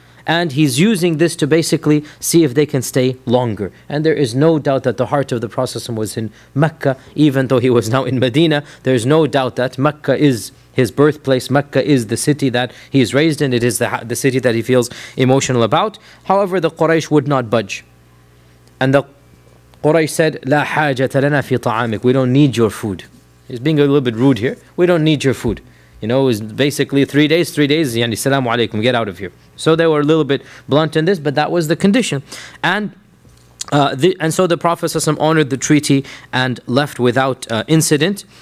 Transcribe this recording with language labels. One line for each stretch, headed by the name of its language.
English: And he's using this to basically see if they can stay longer. And there is no doubt that the heart of the Prophet was in Mecca, even though he was now in Medina. There's no doubt that Mecca is his birthplace. Mecca is the city that he is raised in. It is the city that he feels emotional about. However, the Quraysh would not budge. And the Quraysh said,
Arabic: لا حاجة لنا في طعامك.
English: We don't need your food. He's being a little bit rude here. We don't need your food. You know, it was basically 3 days, 3 days,
Arabic: yani, salamu alaykum,
English: get out of here. So they were a little bit blunt in this, but that was the condition. And so the Prophet ﷺ honored the treaty and left without incident.